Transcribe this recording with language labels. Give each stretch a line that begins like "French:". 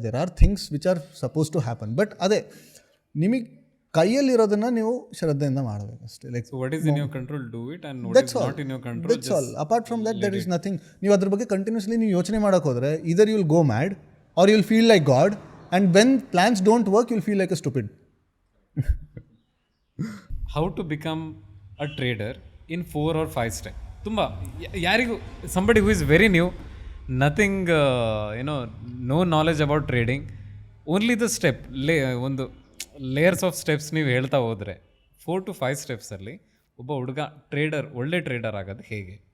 English: There are things which are suppose to happen. But
Kannada: ಅದೇ ನಿಮಗೆ ಕೈಯಲ್ಲಿರೋದನ್ನು ನೀವು ಶ್ರದ್ಧೆಯಿಂದ ಮಾಡಬೇಕು ಅಷ್ಟೇ.
English: Like what is in your control, do it, and what is not in your control, that's all. Apart from that there is nothing.
Kannada: ನೀವು ಅದ್ರ ಬಗ್ಗೆ continuously ನೀವು ಯೋಚನೆ ಮಾಡೋಕೆ ಹೋದರೆ
English: either you will go mad or you will feel like God, and when plans don't work you will feel like a stupid. How to become a trader in 4 or 5 steps.
Kannada: ತುಂಬ ಯಾರಿಗೂ,
English: somebody who is very new, nothing no knowledge about trading, only the step ಒಂದು layers of steps
Kannada: ನೀವು ಹೇಳ್ತಾ ಹೋದರೆ
English: 4 to 5
Kannada: ಸ್ಟೆಪ್ಸಲ್ಲಿ ಒಬ್ಬ ಹುಡುಗ ಒಳ್ಳೆ trader ಆಗೋದು ಹೇಗೆ?